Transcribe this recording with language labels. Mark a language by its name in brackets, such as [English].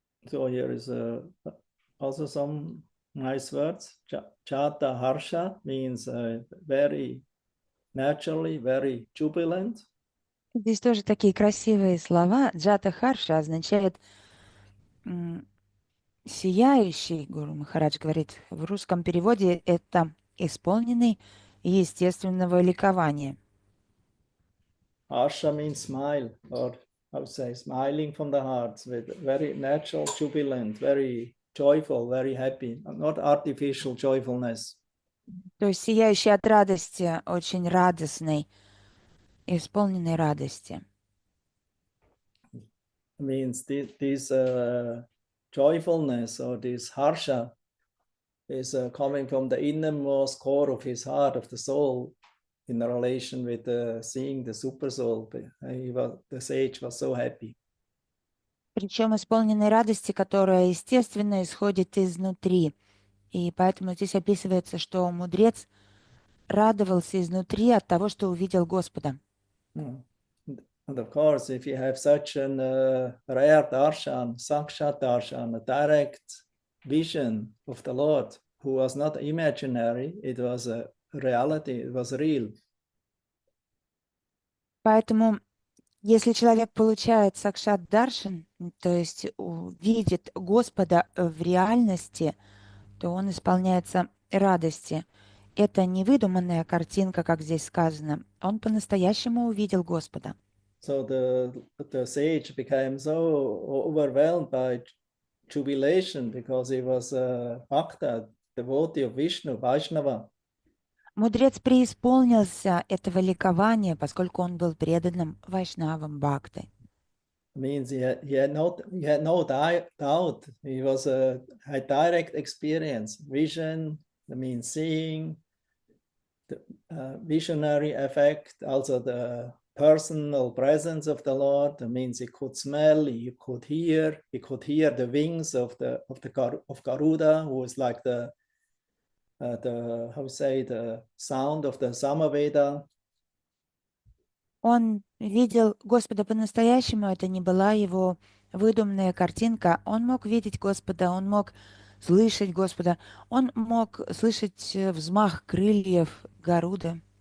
[English] So here is also some nice words. Chata harsha means very naturally, very jubilant. [Russian] Здесь тоже такие красивые слова. Джата Харша означает сияющий, Гуру Махарадж говорит. В русском переводе это исполненный естественного ликования. [English] Harsha means smile, or I would say smiling from the heart, with very natural, jubilant, very joyful, very happy, not artificial joyfulness. [Russian] То есть сияющий от радости, очень радостный, исполненный радости. [English] Means this joyfulness or this harsha is coming from the innermost core of his heart, of the soul, in relation with seeing the super soul. The sage was so happy. [Russian] Причем исполненной радости, которая, естественно, исходит изнутри. И поэтому здесь описывается, что мудрец радовался изнутри от того, что увидел Господа. [English] And of course, if you have such an rare darshan, sakshat darshan, a direct vision of the Lord, who was not imaginary, it was a reality, it was real. [Russian] Поэтому, если человек получает сакшат даршан, то есть видит Господа в реальности, то он исполняется радости. Это не выдуманная картинка, как здесь сказано. Он по-настоящему увидел Господа. [English] So the sage became so overwhelmed by jubilation because he was a bhakta, devotee of Vishnu, Vaishnava. [Russian] Мудрец преисполнился этого ликования, поскольку он был преданным вайшнавам бхакты. [English] Means he had no doubt. He was had direct experience, vision. That means seeing, the visionary effect, also the personal presence of the Lord. That means he could smell, he could hear the wings of Garuda, who is like the sound of the Samaveda. [Russian] Он видел Господа по-настоящему, это не была его выдуманная картинка. Он мог видеть Господа, он мог слышать Господа, он мог слышать взмах крыльев Гаруда.